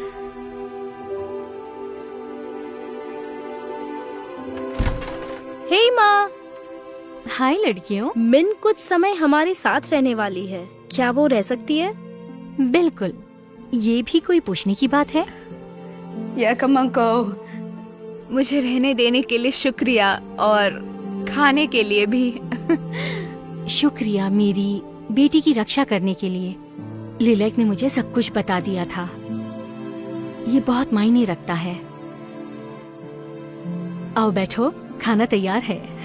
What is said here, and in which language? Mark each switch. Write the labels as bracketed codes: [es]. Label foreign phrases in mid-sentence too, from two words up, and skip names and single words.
[hi] हे माँ। हाय लड़कियों। मिन कुछ समय हमारे साथ रहने वाली है, क्या वो रह सकती है? बिल्कुल। ये भी कोई पूछने की बात है? [vi] Dạ cảm ơn cô। [hi] मुझे रहने देने के लिए शुक्रिया, और खाने के लिए भी। शुक्रिया मेरी बेटी की रक्षा करने के लिए। लिलैक ने मुझे सब कुछ बता दिया था। ये बहुत मायने रखता है। आओ बैठो, खाना तैयार है।